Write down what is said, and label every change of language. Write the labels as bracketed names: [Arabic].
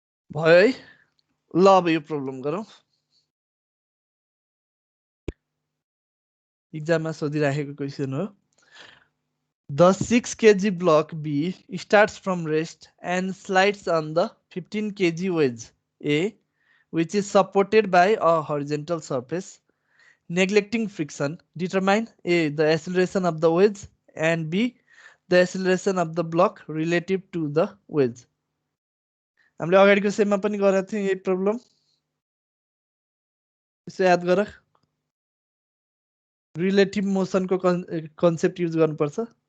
[Nepali] भयो है, ल अब यो प्रब्लम गरौँ। इक्जाममा सोधिराखेको क्वेसन हो। [English] The 6 kg block B starts from rest and slides on the 15 kg wedge A, which is supported by a horizontal surface. Neglecting friction, determine A, the acceleration of the wedge, and B, the acceleration of the block relative to the wedge. [Nepali] हामीले अगाडिको सेममा पनि गरेका थियौँ यही problem, यसो याद गर। Relative मोसनको concept use गर्नुपर्छ।